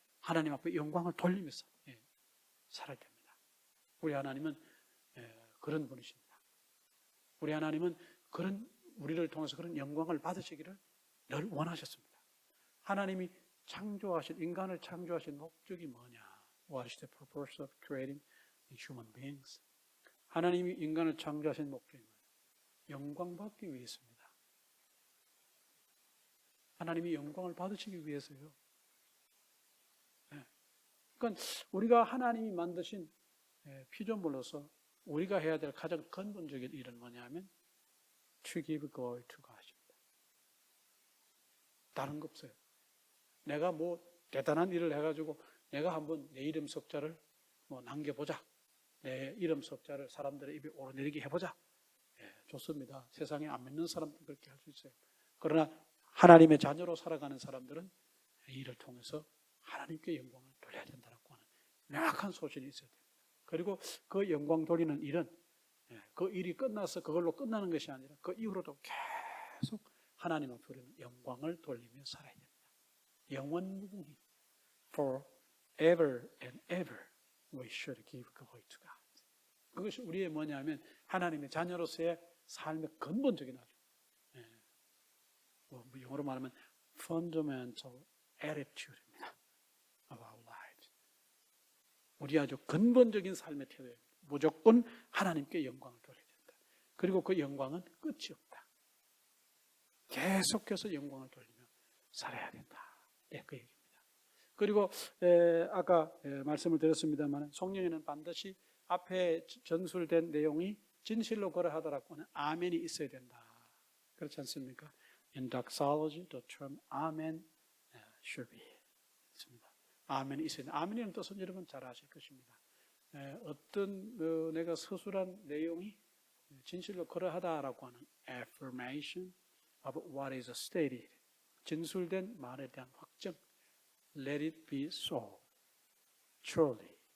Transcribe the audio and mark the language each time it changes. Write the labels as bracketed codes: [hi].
[ko] 하나님 앞에 영광을 돌리면서 살아야 됩니다. 우리 하나님은 그런 분이십니다. 우리 하나님은 그런 우리를 통해서 그런 영광을 받으시기를 늘 원하셨습니다. 하나님이 창조하신 인간을 창조하신 목적이 뭐냐? [en] What is the purpose of creating human beings? [ko] 하나님이 인간을 창조하신 목적이 뭐냐? 영광 받기 위해서입니다. 하나님이 영광을 받으시기 위해서요. 그러니까 우리가 하나님이 만드신 피조물로서 우리가 해야 될 가장 근본적인 일은 뭐냐면 [en] to give glory to God [ko] 입니다. 다른 거 없어요. 내가 뭐 대단한 일을 해가지고 내가 한번 내 이름 석자를 뭐 남겨보자. 내 이름 석자를 사람들의 입에 오르내리게 해보자. 좋습니다. 세상에 안 믿는 사람들은 그렇게 할 수 있어요. 그러나 하나님의 자녀로 살아가는 사람들은 이 일을 통해서 하나님께 영광을 돌려야 된다고 하는 명확한 소신이 있어야 됩니다. 그리고 그 영광 돌리는 일은 그 일이 끝나서 그걸로 끝나는 것이 아니라 그 이후로도 계속 하나님 앞에 우리는 영광을 돌리며 살아야 됩니다. 영원무궁히 [en] forever and ever we should give glory to God. [ko] 그것이 우리의 뭐냐면 하나님의 자녀로서의 삶의 근본적인 아주 영어로 말하면 [en] fundamental attitude [ko] 입니다. 우리 아주 근본적인 삶의 태도예요. 무조건 하나님께 영광을 돌려야 된다. 그리고 그 영광은 끝이 없다. 계속해서 영광을 돌리며 살아야 된다. 네, 그 얘기입니다. 그리고 아까 말씀을 드렸습니다만 성령에는 반드시 앞에 전술된 내용이 진실로 그러하더라고는 아멘이 있어야 된다. 그렇지 않습니까? [en] In doxology, the term amen should be. [ko] 아멘이 있어야 된다. 아멘이라는 뜻은 여러분 잘 아실 것입니다. 어떤 내가 서술한 내용이 진실로 그러하다라고 하는 [en] affirmation of what is stated. [ko] 진술된 말에 대한 확정. [en] Let it be so. Truly.